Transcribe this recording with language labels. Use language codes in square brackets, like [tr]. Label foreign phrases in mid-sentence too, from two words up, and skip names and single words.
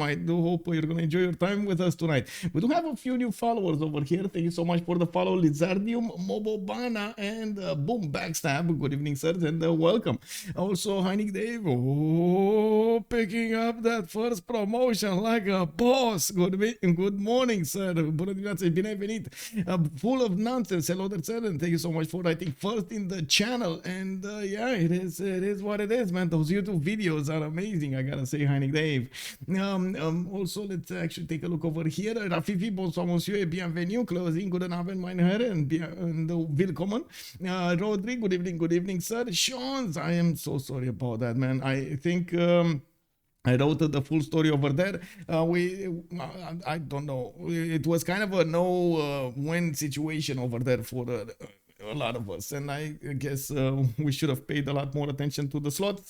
[en] I do hope you're gonna enjoy your time with us tonight. We do have a few new followers over here. Thank you so much for the follow, Lizardium, Mobobana, and Boom Backstab. Good evening, sir, and welcome. Also, Heinig Dave, picking up that first promotion like a boss. Good morning, sir. [ro] Bună dimineața, bine venit. [en] Full of nonsense. Hello there, sir, and thank you so much for writing first in the channel. And yeah, it is what it is, man. Those YouTube videos are amazing, I gotta say, Heinig Dave. Also, let's actually take a look over here. [fr] Rafifi, bonsoir, monsieur, et bienvenue. [en] Closing, good evening, [de] meine Herren, [en] and willkommen. Rodri, good evening, sir. Sean, I am so sorry about that, man. I think I wrote the full story over there. I don't know. It was kind of a no-win situation over there for a lot of us, and I guess we should have paid a lot more attention to the slots.